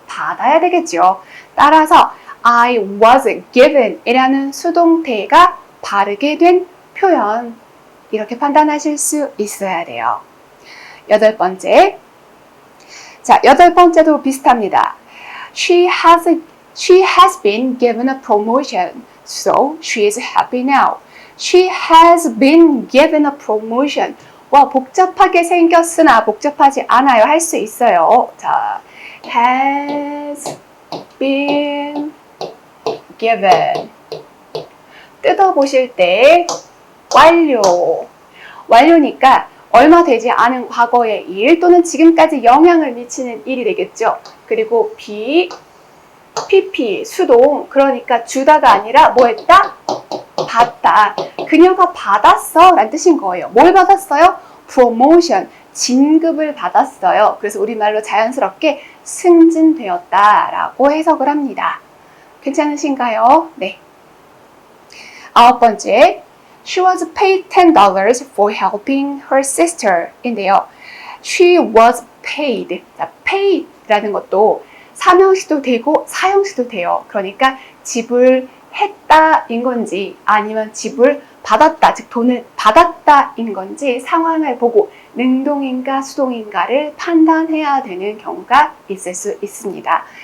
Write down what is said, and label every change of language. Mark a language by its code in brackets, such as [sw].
[ko] 받아야 되겠죠. 따라서 [en] I was given [ko] 이라는 수동태가 바르게 된 표현 이렇게 판단하실 수 있어야 돼요. 여덟 번째 자, 여덟 번째도 비슷합니다. [en] She has been given a promotion, so she is happy now. She has been given a promotion. [ko] 와, 복잡하게 생겼으나 복잡하지 않아요. 할 수 있어요. 자, has been given. 뜯어보실 때 완료. 완료니까 얼마 되지 않은 과거의 일 또는 지금까지 영향을 미치는 일이 되겠죠. 그리고 PP, 수동. 그러니까 주다가 아니라 뭐 했다? 받다. 그녀가 받았어 라는 뜻인 거예요. 뭘 받았어요? promotion, 진급을 받았어요. 그래서 우리말로 자연스럽게 승진되었다 라고 해석을 합니다. 괜찮으신가요? 네. 아홉 번째, [en] she was paid $10 for helping her sister [ko] 인데요. [en] She was paid. [ko] 자, paid라는 것도 3형식도 되고 4형식도 돼요. 그러니까 지불했다인 건지 아니면 지불 받았다, 즉 돈을 받았다인 건지 상황을 보고 능동인가 수동인가를 판단해야 되는 경우가 있을 수 있습니다.